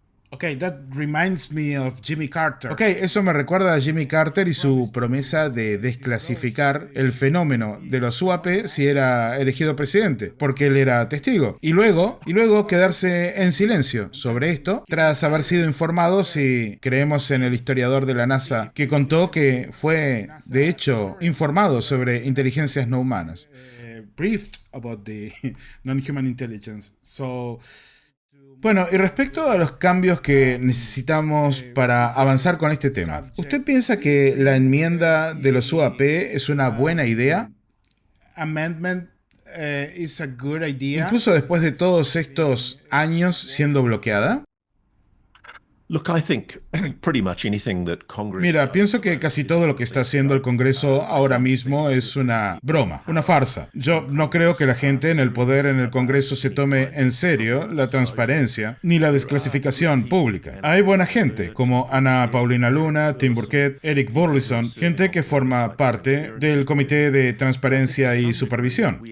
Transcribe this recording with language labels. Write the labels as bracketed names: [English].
[English] Okay, that reminds me of Jimmy Carter. [Spanish] Ok, eso me recuerda a Jimmy Carter y su promesa de desclasificar el fenómeno de los UAP si era elegido presidente, porque él era testigo. Y luego quedarse en silencio sobre esto, tras haber sido informado, si creemos en el historiador de la NASA, que contó que fue, de hecho, informado sobre inteligencias no humanas. [English] Briefed about the non-human intelligence. [Spanish] Bueno, y respecto a los cambios que necesitamos para avanzar con este tema, ¿usted piensa que la enmienda de los UAP es una buena idea? [English] Amendment is a good idea. [Spanish] Incluso después de todos estos años siendo bloqueada. [English] Look, I think pretty much anything that Congress... [Spanish] Mira, pienso que casi todo lo que está haciendo el Congreso ahora mismo es una broma, una farsa. Yo no creo que la gente en el poder en el Congreso se tome en serio la transparencia ni la desclasificación pública. Hay buena gente, como Ana Paulina Luna, Tim Burchett, Eric Burlison, gente que forma parte del Comité de Transparencia y Supervisión.